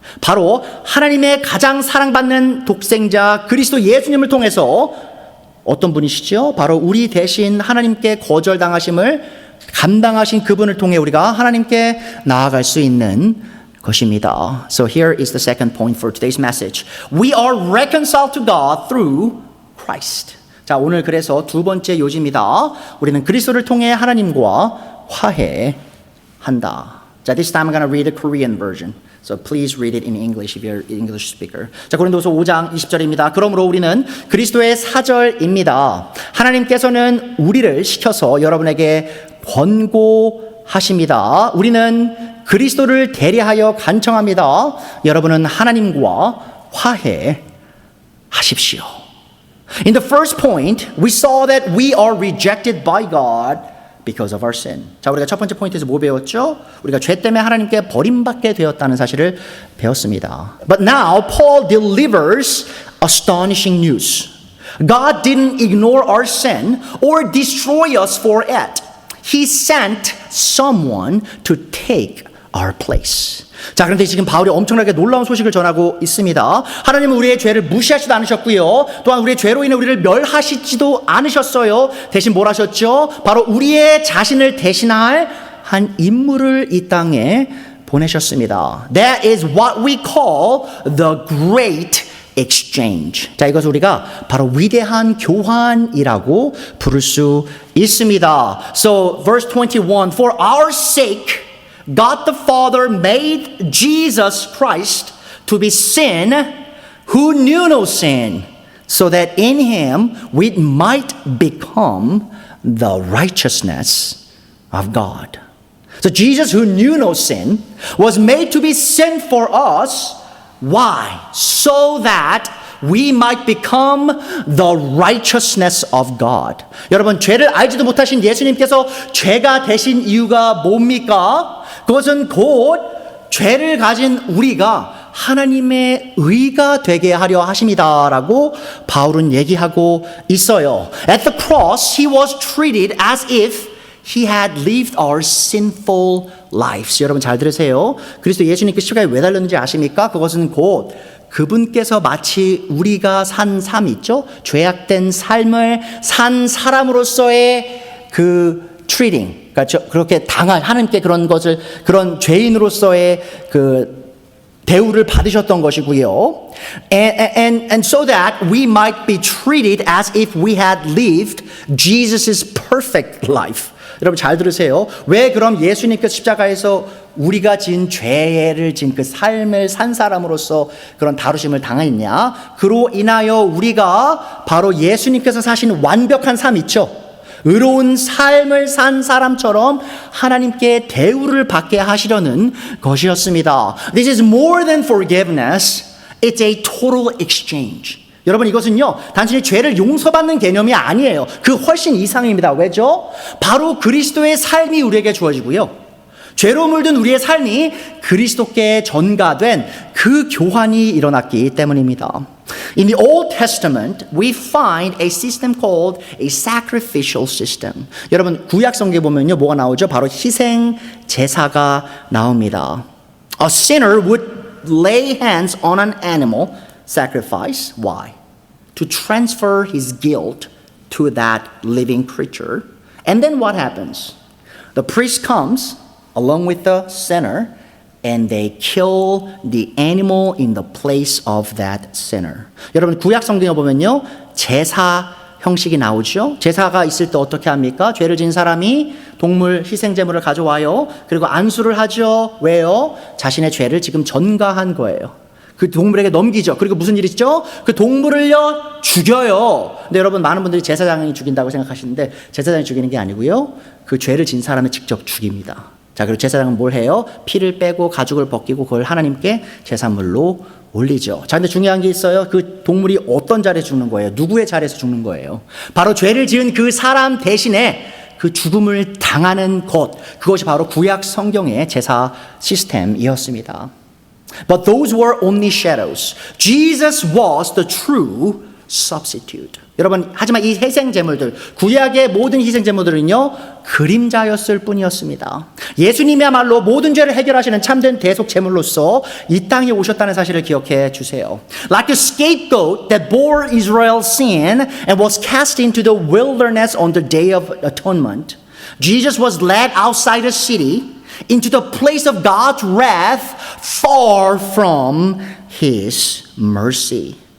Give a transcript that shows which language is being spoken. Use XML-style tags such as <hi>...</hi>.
<ko>바로 하나님의 가장 사랑받는 독생자 그리스도 예수님을 통해서 어떤 분이시죠? 바로 우리 대신 하나님께 거절당하심을 감당하신 그분을 통해 우리가 하나님께 나아갈 수 있는 것입니다.</ko> <en>So here is the second point for today's message. We are reconciled to God through Christ.</en> <ko>자, 오늘 그래서 두 번째 요지입니다. 우리는 그리스도를 통해 하나님과 화해한다.</ko> <en>자, this time I'm going to read the Korean version. So please read it in English if you're an English speaker.</en> <ko>자, 고린도서 5장 20절입니다. 그러므로 우리는 그리스도의 사절입니다. 하나님께서는 우리를 시켜서 여러분에게 권고하십니다. 우리는 그리스도를 대리하여 간청합니다. 여러분은 하나님과 화해하십시오.</ko> <en>In the first point, we saw that we are rejected by God because of our sin.</en> <ko>자, 우리가 첫 번째 포인트에서 뭐 배웠죠? 우리가 죄 때문에 하나님께 버림받게 되었다는 사실을 배웠습니다.</ko> <en>But now Paul delivers astonishing news. God didn't ignore our sin or destroy us for it. He sent someone to take our place.</en> <ko>자, 그런데 지금 바울이 엄청나게 놀라운 소식을 전하고 있습니다. 하나님은 우리의 죄를 무시하지도 않으셨고요. 또한 우리의 죄로 인해 우리를 멸하시지도 않으셨어요. 대신 뭘 하셨죠? 바로 우리의 자신을 대신할 한 인물을 이 땅에 보내셨습니다.</ko> <en>That is what we call the great exchange.</en> <ko>자, 이것을 우리가 바로 위대한 교환이라고 부를 수 있습니다.</ko> <en>So verse 21, for our sake God the Father made Jesus Christ to be sin who knew no sin, so that in him we might become the righteousness of God. So Jesus, who knew no sin, was made to be sin for us. Why? So that we might become the righteousness of God.</en> <ko>여러분, 죄를 알지도 못하신 예수님께서 죄가 되신 이유가 뭡니까? 그것은 곧 죄를 가진 우리가 하나님의 의가 되게 하려 하심이다라고 바울은 얘기하고 있어요.</ko> <en>At the cross, he was treated as if he had lived our sinful lives.</en> <ko>여러분 잘 들으세요. 그리스도 예수님께 십자가에 왜 달렸는지 아십니까? 그것은 곧 그분께서 마치 우리가 산 삶 있죠? 죄악된 삶을 산 사람으로서의 그 treating, 그러니까 그렇게 당한 하나님께 그런 것을 그런 죄인으로서의 그 대우를 받으셨던 것이고요.</ko> <en>And so that we might be treated as if we had lived Jesus' perfect life.</en> <ko>여러분 잘 들으세요. 왜 그럼 예수님께서 십자가에서 우리가 지은 죄를 지은 그 삶을 산 사람으로서 그런 다루심을 당했냐? 그로 인하여 우리가 바로 예수님께서 사신 완벽한 삶 있죠? 의로운 삶을 산 사람처럼 하나님께 대우를 받게 하시려는 것이었습니다.</ko> <en>This is more than forgiveness. It's a total exchange.</en> <ko>여러분 이것은요 단순히 죄를 용서받는 개념이 아니에요. 그 훨씬 이상입니다. 왜죠? 바로 그리스도의 삶이 우리에게 주어지고요. 죄로 물든 우리의 삶이 그리스도께 전가된 그 교환이 일어났기 때문입니다.</ko> <en>In the Old Testament, we find a system called a sacrificial system.</en> <ko>여러분 구약 성경에 보면요 뭐가 나오죠? 바로 희생 제사가 나옵니다.</ko> <en>A sinner would lay hands on an animal sacrifice. Why? To transfer his guilt to that living creature. And then what happens? The priest comes along with the sinner, and they kill the animal in the place of that sinner.</en> <ko>여러분 구약 성경에 보면요 제사 형식이 나오죠. 제사가 있을 때 어떻게 합니까? 죄를 지은 사람이 동물 희생 제물을 가져와요. 그리고 안수를 하죠. 왜요? 자신의 죄를 지금 전가한 거예요. 그 동물에게 넘기죠. 그리고 무슨 일이 있죠? 그 동물을요 죽여요. 근데 여러분 많은 분들이 제사장이 죽인다고 생각하시는데 제사장이 죽이는 게 아니고요. 그 죄를 지은 사람을 직접 죽입니다. 자, 그리고 제사장은 뭘 해요? 피를 빼고 가죽을 벗기고 그걸 하나님께 제사물로 올리죠. 자, 근데 중요한 게 있어요. 그 동물이 어떤 자리에서 죽는 거예요? 누구의 자리에서 죽는 거예요? 바로 죄를 지은 그 사람 대신에 그 죽음을 당하는 것. 그것이 바로 구약 성경의 제사 시스템이었습니다.</ko> <en>But those were only shadows. Jesus was the true substitute.</en> <ko>여러분, 하지만 이 희생 제물들, 구약의 모든 희생 제물들은요 그림자였을 뿐이었습니다. 예수님이야말로 모든 죄를 해결하시는 참된 대속 제물로서 이 땅에 오셨다는 사실을 기억해 주세요.</ko> <en>Like the scapegoat that bore Israel's sin and was cast into the wilderness on the day of atonement, Jesus was led outside the city into the place of God's wrath, far from His mercy.</en>